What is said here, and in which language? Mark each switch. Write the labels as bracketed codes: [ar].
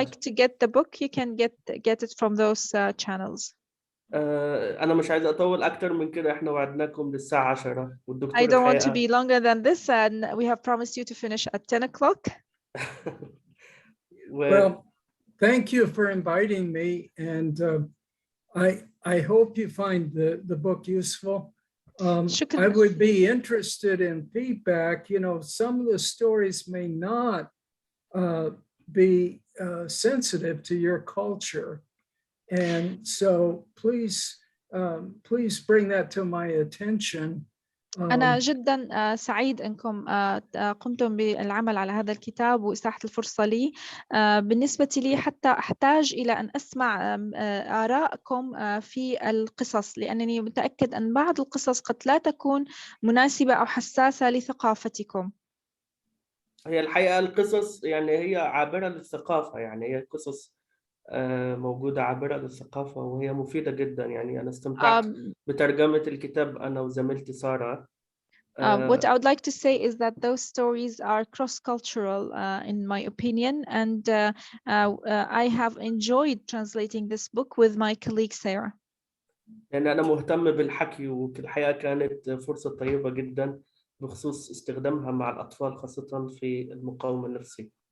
[en] like to get the book, you can get it from those channels. [ar] أنا مش عايز أطول أكتر من كده، إحنا وعدناكم للساعة 10 والدكتور [en] I don't want to [ar] الحقيقة. [en] be longer than this, and we have promised you to finish at 10 o'clock. Well, thank you for inviting me, and I hope you find the book useful. I would be interested in feedback. You know, some of the stories may not be sensitive to your culture, and so please bring that to my attention. [ar] أنا جدا سعيد أنكم قمتم بالعمل على هذا الكتاب وإتاحة الفرصة لي. بالنسبة لي حتى أحتاج إلى أن أسمع آراءكم في القصص، لأنني متأكد أن بعض القصص قد لا تكون مناسبة أو حساسة لثقافتكم. هي الحقيقة القصص يعني هي عابرة للثقافة، يعني هي قصص موجودة عابرة للثقافة وهي مفيدة جدا. يعني أنا استمتعت بترجمة الكتاب أنا وزميلتي سارة. [en] What I would like to say is that those stories are cross-cultural in my opinion, and I have enjoyed translating this book with my colleague Sarah. [ar] يعني أنا مهتم بالحكي، والحقيقة كانت فرصة طيبة جدا بخصوص استخدامها مع الأطفال خاصة في المقاومة النفسي.